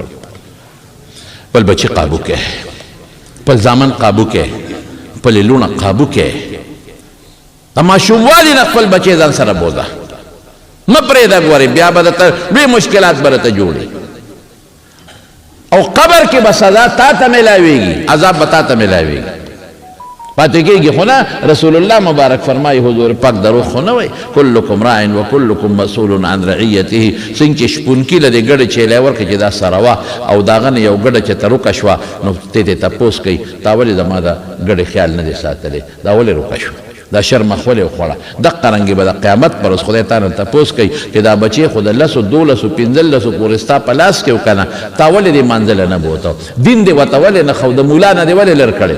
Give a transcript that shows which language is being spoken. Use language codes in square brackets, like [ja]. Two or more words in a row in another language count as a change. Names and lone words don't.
[ps] خپل بچي قابو کې، خپل زامن قابو کې، خپلې لوڼه قابو کې، د ماشوموالي نه خپل بچی ځان سره بوځه، مه پرېږده. ګورې بیا به درته لوی مشکلات به راته جوړي، او قبر کې به سزا تا ته میلاویږي، عذاب به تا ته میلاویږي. پاتې کېږي خو نه. رسول الله مبارک فرمایي، حضور پاک دروغ خو نه وایي، [ar] کلکم راع و کلکم مسئول عن رعیته. [ps] څنګه چې شپونکي له دې ګډه چیلی ورکړي چې دا سره وه، او د هغه نه یو ګډه چې تروکه شوه، نو ته ترې تپوس کوي تا ولې زما د ګډې خیال نه دی ساتلی، دا ولې روکه شوه، دا شرمخ ولې وخوړه. دقه رنګې به د قیامت پر ورځ خدای تا نه تپوس کوي چې دا بچې خو د 10 12 15 پورې ستا په لاس کې و که نه، تا ولې دې مانځله نه بوته، دین دې ورته ولې نه ښو، د مولا نه دې ولې لر کړی.